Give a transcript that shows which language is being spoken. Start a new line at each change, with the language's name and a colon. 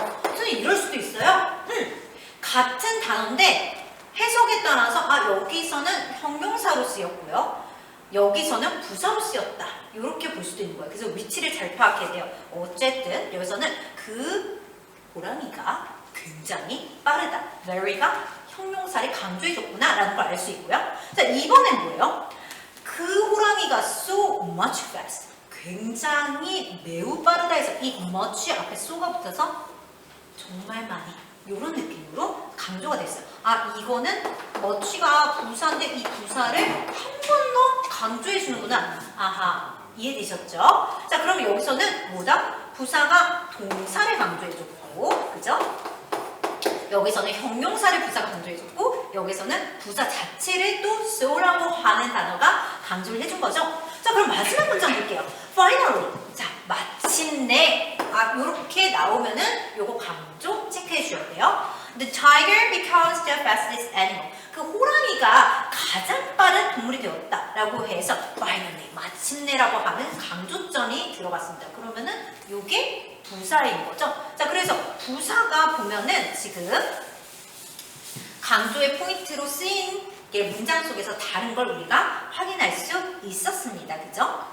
Korean: 선생님 이럴 수도 있어요. 같은 단어인데 해석에 따라서 여기서는 형용사로 쓰였고요. 여기서는 부사로 쓰였다. 이렇게 볼 수도 있는 거예요. 그래서 위치를 잘 파악해야 돼요. 어쨌든 여기서는 그 호랑이가 굉장히 빠르다. very가 형용사를 강조해줬구나 라는 걸 알 수 있고요. 자, 이번엔 뭐예요? 그 호랑이가
English: so much fast.
Korean: 굉장히 매우 빠르다 해서 이 much 앞에 so가 붙어서 정말 많이 이런 느낌으로 강조가 됐어요. 이거는 much가 부사인데 이 부사를 한 번 더 강조해 주는구나. 아하, 이해되셨죠? 자, 그럼 여기서는 뭐다? 부사가 동사를 강조해 줬고, 그죠? 여기서는 형용사를 부사가 강조해줬고 여기서는 부사 자체를 또 so라고 하는 단어가 강조를 해준 거죠. 자, 그럼 마지막 문장 볼게요. Finally. 자, 마침내. 요렇게 나오면은 요거 강조 체크해 주셔야 돼요.
English: The tiger becomes the fastest animal.
Korean: 그 호랑이가 가장 빠른 동물이 되었다 라고 해서 finally, 마침내라고 하는 강조점이 들어갔습니다. 그러면은 요게 부사인 거죠. 자, 그래서 부사가 보면은 지금 강조의 포인트로 쓰인 게 문장 속에서 다른 걸 우리가 확인할 수 있었습니다. 그죠?